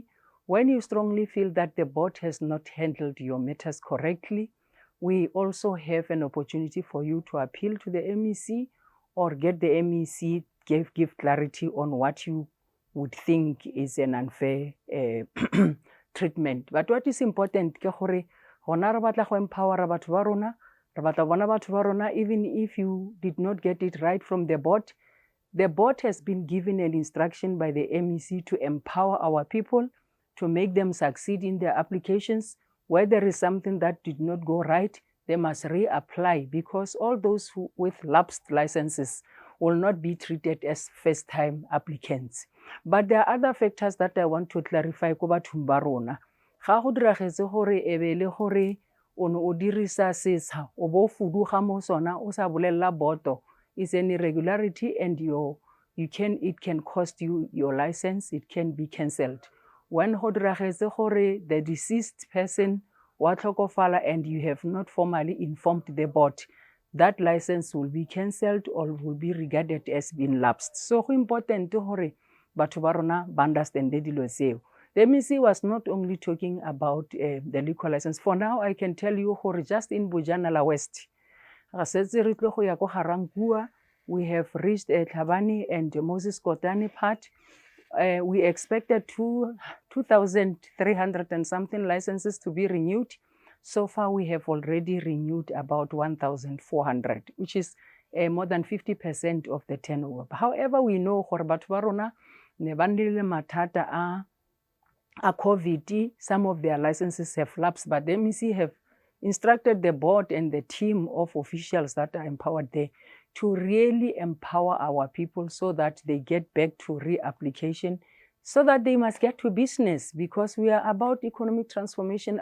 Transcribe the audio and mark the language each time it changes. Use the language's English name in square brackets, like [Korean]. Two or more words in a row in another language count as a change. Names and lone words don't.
[English] When you strongly feel that the board has not handled your matters correctly, we also have an opportunity for you to appeal to the MEC or get the MEC give clarity on what you would think is an unfair treatment. But what is important [Tswana] ke gore gona re batla go empower batho ba rona, re batla bona batho ba rona, [English] even if you did not get it right from the board has been given an instruction by the MEC to empower our people, to make them succeed in their applications. Where there is something that did not go right, they must reapply, because all those who with lapsed licenses will not be treated as first-time applicants. But there are other factors that I want to clarify [Tswana] ko bathong ba rona. Ga go diragetse gore e be le gore o ne o dirisa setsha o bo fuduga mo sona o sa bolella boto, [English] is an irregularity and it can cost you your license, it can be cancelled. When [Tswana] go diragetse gore [English] the deceased person [Tswana] wa tlhokofala [English] and you have not formally informed the board, that license will be cancelled or will be regarded as being lapsed. [Tswana] So go important gore batho ba rona ba understand dilo tseo. [English] The MEC was not only talking about the liquor license. For now, I can tell you gore just in Bujanala West, we have reached Tlhabane and Moses Kotane part. We expected 2,300 and something licenses to be renewed. So far, we have already renewed about 1,400, which is more than 50% of the turnover. However, we know [Tswana] gore batho ba rona ne ba nnile mathata a [English] COVID, some of their licenses have lapsed, but the MEC have instructed the board and the team of officials that are empowered there to really empower our people so that they get back to reapplication, so that they must get to business, because we are about economic transformation.